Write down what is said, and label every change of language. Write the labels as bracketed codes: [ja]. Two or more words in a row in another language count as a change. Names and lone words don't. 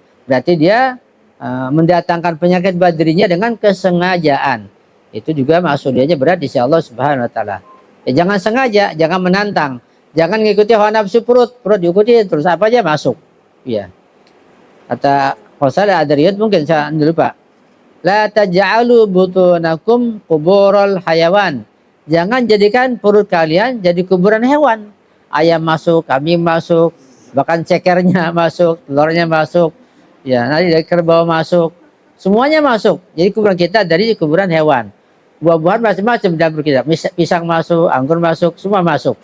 [id] Berarti dia mendatangkan penyakit buat dirinya dengan kesengajaan. Itu juga maksudnya berat di sisi Allah [ar] سبحانه وتعالى. [id] Ya, jangan sengaja, jangan menantang. Jangan ngikuti hawa nafsu perut diikuti terus apa aja masuk. Iya. Kata kalau saya ada riwayat mungkin saya lupa. [ar] لا تجعلوا بطونكم قبور الحيوان. [id] Jangan jadikan perut kalian jadi kuburan hewan. Ayam masuk, kambing masuk, bahkan cekernya masuk, telurnya masuk, ya nanti dari kerbau masuk, semuanya masuk. Jadi kuburan kita dari kuburan hewan. Buah-buahan macam-macam dapur kita, pisang masuk, anggur masuk, semua masuk.